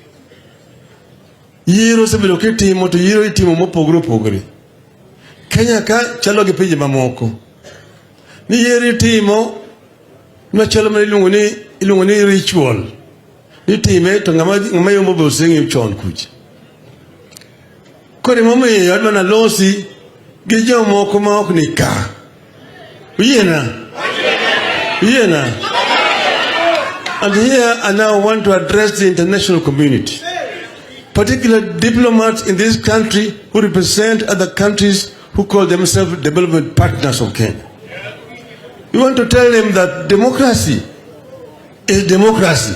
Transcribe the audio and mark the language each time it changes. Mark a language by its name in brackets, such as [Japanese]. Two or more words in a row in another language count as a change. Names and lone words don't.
[Luo (Kenya and Tanzania)] yiero osebedo kitimo to yiero itimo mopogore opogore Kenya ka chalo gi pinje mamoko ni yiero itimo machalo ma iluongo ni ritual itime to ng'ama yombo be oseng'eyo chon kucha kore momiyo adwa nalosi gi jomoko ma ok ni ka yiena [English] and here I now want to address the international community, particularly diplomats in this country who represent other countries who call themselves development partners of Kenya. We want to tell them that democracy is democracy.